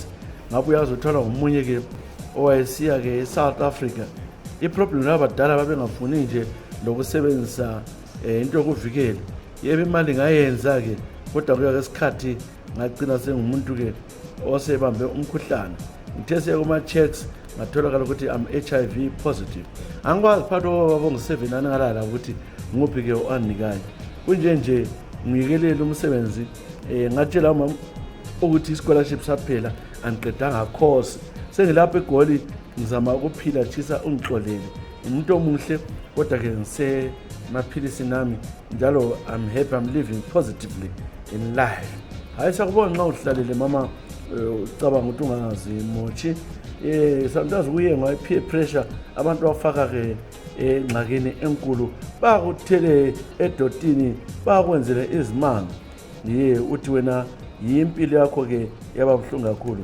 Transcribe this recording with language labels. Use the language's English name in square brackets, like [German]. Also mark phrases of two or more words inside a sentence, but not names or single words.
[North Ndebele] Ngabuya azothola ngomunye-ke owayesiya-ke eSouth Africa. Iproblem labadala babengafuni nje lokusebenzisa into yokuvikela. Yebo imali ngayenza-ke kodwa kuya-ke isikhathi ngagcina sengumuntu-ke osebambe umkhuhlane. Ngithe siya kuma-checks ngatholakala ukuthi [English] I'm HIV positive. [North Ndebele] Angikwazi phakathi kwababa bongu-7 angalala ukuthi nguphi-ke owanikayo. Kunje nje ngiyikelela umsebenzi ngatshela umama ukuthi i-scholarship saphela angiqedanga course. Sengilapha eGoli ngizama ukuphila tshisa ungixolele. Umuntu omuhle kodwa-ke ngisemaphilisi nami njalo [English] I'm happy, I'm living positively in life. [North Ndebele] Hayi sakubona nxa uhlalele mama ucabanga ukuthi ungazimoshi. Sometimes kuye ngayi-peer pressure abantu bafaka-ke engxakini enkulu bakuthele edotini bakwenzele izimanga. Uthi wena yimpilo yakho-ke yaba buhlungu kakhulu.